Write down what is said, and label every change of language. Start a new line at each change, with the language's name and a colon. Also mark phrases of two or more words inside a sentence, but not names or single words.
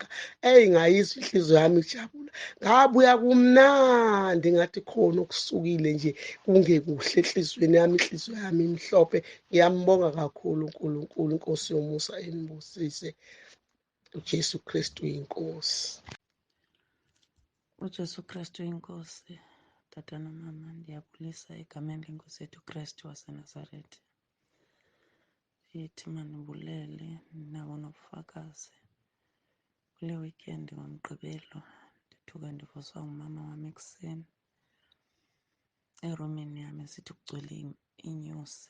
Zulu: Ngayizwa inhliziyo yami ijabula, ngabuya kumnandi ngathi khona okusukile nje kungekuhle enhliziyweni yami, inhliziyo yami imhlophe. Ngiyambonga kakhulu uNkulunkulu, inkosi yomusa enibusise. uJesu Kristu yinkosi. uJesu Kristu inkosi.
Xhosa: Tata nomama, ndiyabulisa egameni lenkosi yethu Kristu waseNazaretha. Ndithi manibulele nabo nobufakazi. Kule weekend ngoMgqibelo ndithuke ndivuswa ngumama wami ekuseni erumini yami esithi kugcwele iinyosi.